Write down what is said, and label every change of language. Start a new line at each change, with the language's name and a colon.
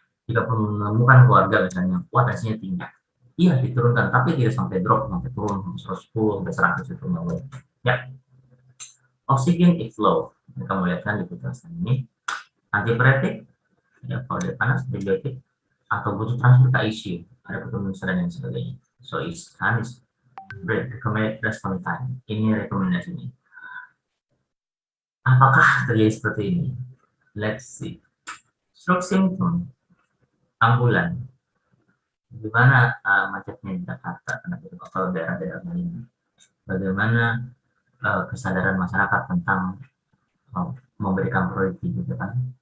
Indonesian: Jika menemukan keluarga misalnya tensinya tinggi, iya diturunkan, tapi tidak sampai drop, sampai turun 110 sampai 100 itu nggak boleh. Ya, oksigen
English: is low,
Indonesian: kamu lihat kan di penjelasan ini. Antipiretik, ya kalau dia panas, antibiotik, atau butuh transfer ke ICU, ada pertemuan dan sebagainya.
English: So it's recommended response time.
Indonesian: Ini rekomendasinya. Apakah terjadi seperti ini?
English: Let's see. Stroke symptom, ambulan.
Indonesian: Gimana macetnya di Jakarta atau daerah-daerah lain? Bagaimana kesadaran masyarakat tentang memberikan priority gitu kan?